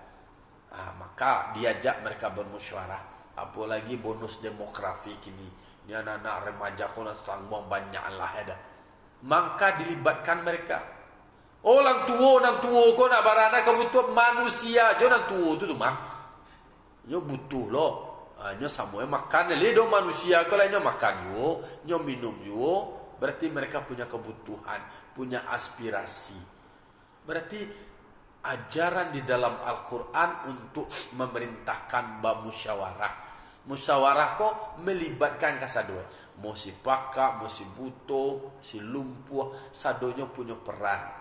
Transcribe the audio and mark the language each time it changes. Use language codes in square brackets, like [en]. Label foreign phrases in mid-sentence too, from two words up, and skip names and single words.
[id] Maka diajak mereka bermusyawarah. [min] Apalagi bonus demografi kini, ni anak-anak remaja kau nak sangguang banyak lah ada. Maka dilibatkan mereka. Oh, orang tua kau nak barana kebutuhan manusia, jangan tua tu mah. Yo butuh loh. Nyo samua makan le do manusia, kalau nyo makan yo, nyo minum yo, berarti mereka punya kebutuhan, punya aspirasi. [id] Berarti ajaran di dalam Al-Quran untuk memerintahkan bermusyawarah. [min] Musyawarah kok melibatkan kasadua. Mau si pakak, mau si buto, si lumpuh, sadonya punya peran.